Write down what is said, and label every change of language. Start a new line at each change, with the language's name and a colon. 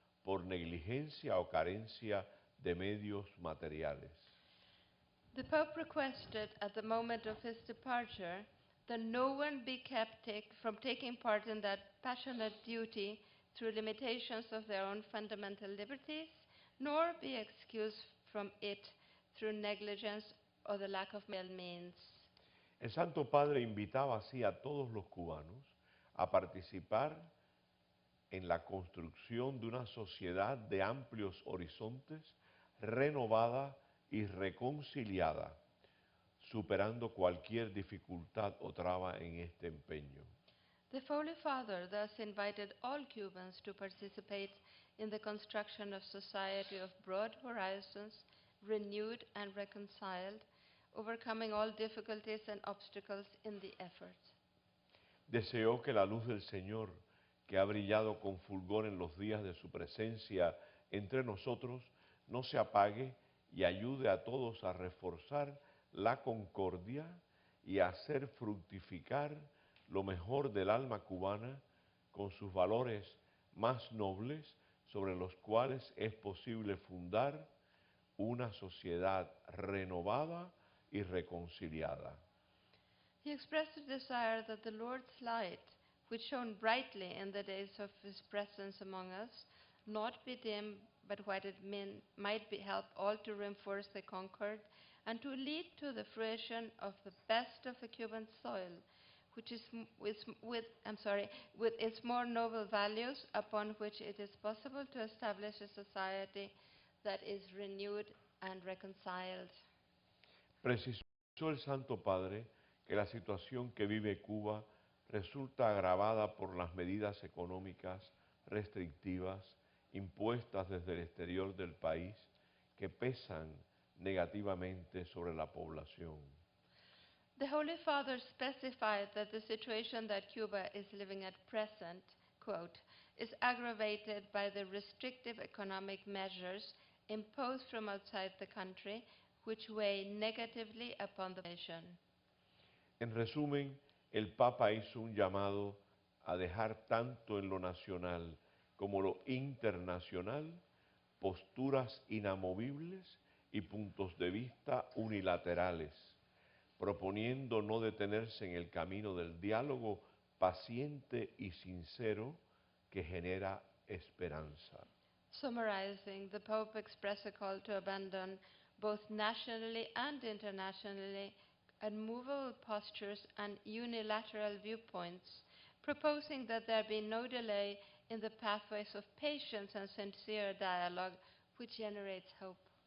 Spanish: por negligencia o carencia de medios materiales.
English: The Pope requested at the moment of his departure that no one be kept from taking part in that passionate duty through limitations of their own fundamental liberties, nor be excused from it through negligence or the lack of male means.
Spanish: El Santo Padre invitaba así a todos los cubanos a participar en la construcción de una sociedad de amplios horizontes, renovada y reconciliada, superando cualquier dificultad o traba en este empeño.
English: The Holy Father thus invited all Cubans to participate in the construction of society of broad horizons, renewed and reconciled, overcoming all difficulties and obstacles in the effort.
Spanish: Deseó que la luz del Señor, que ha brillado con fulgor en los días de su presencia entre nosotros, no se apague y ayude a todos a reforzar la concordia y a hacer fructificar lo mejor del alma cubana con sus valores más nobles sobre los cuales es posible fundar una sociedad renovada y reconciliada.
English: He expressed a desire that the Lord's light, which shone brightly in the days of his presence among us, not be dimmed, but what it might help all to reinforce the concord and to lead to the fruition of the best of the Cuban soil, which is with its more noble values, upon which it is possible to establish a society that is renewed and reconciled.
Spanish: Precisó el Santo Padre que la situación que vive Cuba resulta agravada por las medidas económicas restrictivas impuestas desde el exterior del país que pesan negativamente sobre la población.
English: The Holy Father specified that the situation that Cuba is living at present, quote, is aggravated by the restrictive economic measures imposed from outside the country, which weigh negatively upon the nation.
Spanish: En resumen, el Papa hizo un llamado a dejar tanto en lo nacional como lo internacional posturas inamovibles y puntos de vista unilaterales, proponiendo no detenerse en el camino del diálogo paciente y sincero que genera esperanza.
English: Summarizing, the Pope expressed a call to abandon both nationally and internationally unmovable postures and unilateral viewpoints, proposing that there be no delay in the pathways of patience and sincere dialogue which generates hope.